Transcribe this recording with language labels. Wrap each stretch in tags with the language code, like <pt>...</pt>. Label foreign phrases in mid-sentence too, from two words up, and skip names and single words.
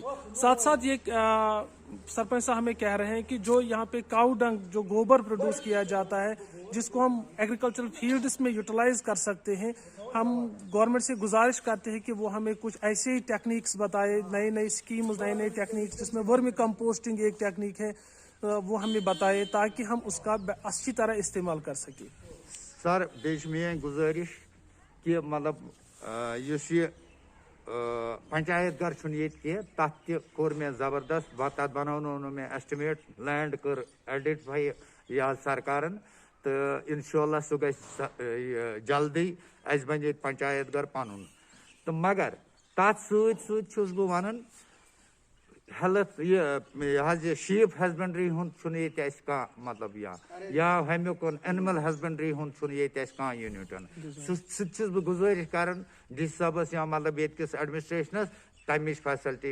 <hi>साथ साथ ये सरपंच साहब हमें कह रहे हैं कि जो यहाँ पे</hi> <en>cow dung</en> <hi>जो गोबर प्रोड्यूस किया जाता है, जिसको हम</hi> <en>agricultural fields</en> <hi>में यूटिलाइज कर सकते हैं, हम गवर्नमेंट से गुजारिश करते हैं कि वो हमें कुछ ऐसे ही टेक्निक्स बताए, नई नई स्कीम्स, नई नई टेक्निक्स, जिसमें</hi> <en>vermi composting</en> <hi>एक टेक्निक है, वो हमें बताए ताकि हम उसका अच्छी तरह इस्तेमाल कर सकें।</hi> <ks>सर बेश मेन गुजारिश कि मतलब युस ये पंचायत घर तथ कोर मे जबरदस्त तथ बनोनो मे एस्टिमेट लैंड कर आइडेंटिफाई यह सरकारन तो इंशाल्लाह सह गई जल्दी अस बन पंचायत घर पनुन तो मगर तथ सत बह</ks> <en>one health</en> <ks>ये</ks> <en>sheep husbandry</en> <ks>हुंद मतलब या हम्युक</ks> <en>animal husbandry</en> <ks>हुंद यूनिट सह बह गुजारिश कर डी साहबस या मतलब ये एडमिनिस्ट्रेशनस तमिच फैसिलिटी</ks>